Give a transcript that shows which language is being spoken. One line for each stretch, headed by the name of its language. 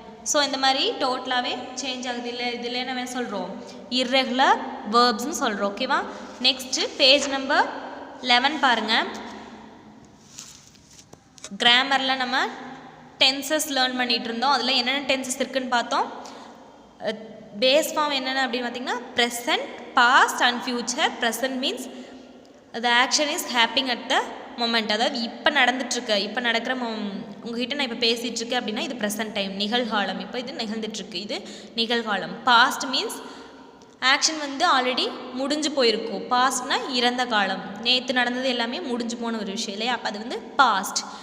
Tamil: So இந்த மாதிரி டோட்டலாகவே சேஞ்ச் ஆகுது. இல்லை இதில் நம்ம சொல்கிறோம், இர்ரெகுலர் வேர்ப்ஸ்னு சொல்கிறோம். ஓகேவா? நெக்ஸ்ட்டு பேஜ் நம்பர் 11 பாருங்கள். கிராமரில் நம்ம டென்சஸ் லேர்ன் பண்ணிகிட்டு இருந்தோம். அதில் என்னென்ன டென்சஸ் இருக்குதுன்னு பார்த்தோம். பேஸ் ஃபார்ம் என்னென்ன அப்படின்னு பார்த்தீங்கன்னா, present, past and future.
English: Present means the action is happening at the moment.
Tamil: அதாவது இப்போ நடந்துட்டுருக்கு, இப்போ நடக்கிற உங்ககிட்ட நான் இப்போ பேசிகிட்ருக்கேன் அப்படின்னா இது ப்ரெசன்ட் டைம், நிகழ்காலம். இப்போ இது நிகழ்ந்துட்டுருக்கு, இது நிகழ்காலம்.
English: past means
Tamil: ஆக்ஷன் வந்து ஆல்ரெடி முடிஞ்சு போயிருக்கும். பாஸ்ட்னா இறந்த காலம், நேற்று நடந்தது எல்லாமே முடிஞ்சு போன ஒரு விஷயம் இல்லையா, அப்போ அது வந்து பாஸ்ட்.